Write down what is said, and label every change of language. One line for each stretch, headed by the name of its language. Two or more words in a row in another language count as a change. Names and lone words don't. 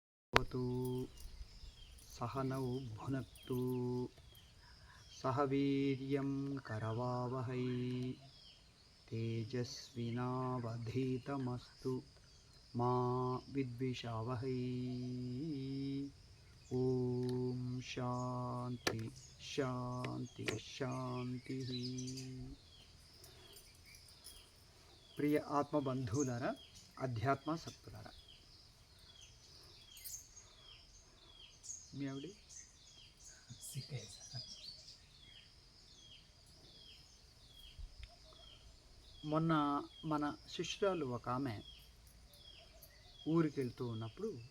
Sanskrit: भवतु सहनौ भुनक्तु सह वीर्यं करवावहै तेजस्विनावधीतमस्तु मा विद्विषावहै। ओम शांति शांति शांति।
Telugu: ప్రియ ఆత్మబంధులారా అధ్యాత్మ సత్పులారా, మీ ఆవిడ మొన్న మన శిష్యురాలు ఒక ఆమె ఊరికి వెళ్తూ ఉన్నప్పుడు